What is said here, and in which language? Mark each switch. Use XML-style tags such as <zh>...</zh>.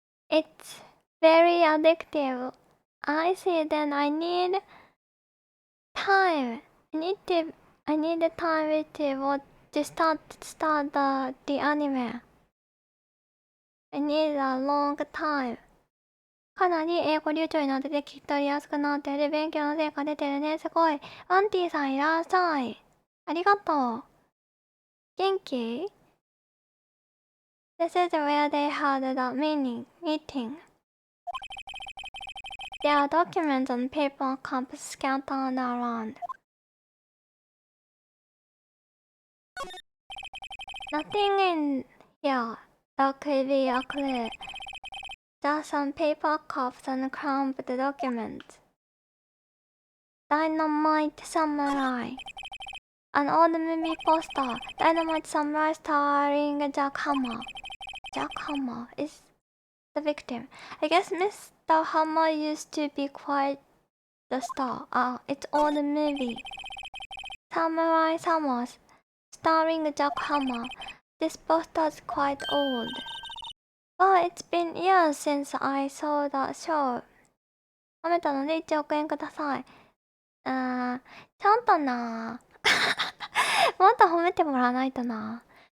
<en>It's very addictive. I see, then I need time. I need the time to start the anime. I need a long time.</en> <ja>かなり英語流暢になってて聞き取りやすくなっている。勉強の成果出てるね。すごい。アンティさんいらっしゃい。ありがとう。元気？</ja> <en>This is where they had the meeting. There are documents and paper cups scattered around. Nothing in here that could be a clue. Just some paper cups and crumpled documents. Dynamite Samurai. An old movie poster. Dynamite Samurai starring Jack Hammer. Jack Hammer is the victim. I guess Mr. Hammer used to be quite the star. It's old movie. Samurai Summers, starring Jack Hammer. This poster's quite old. But it's been years since I saw that show.</en> <ja>褒めたので1億円ください。ちゃんとな。もっと褒めてもらわないとな。</ja>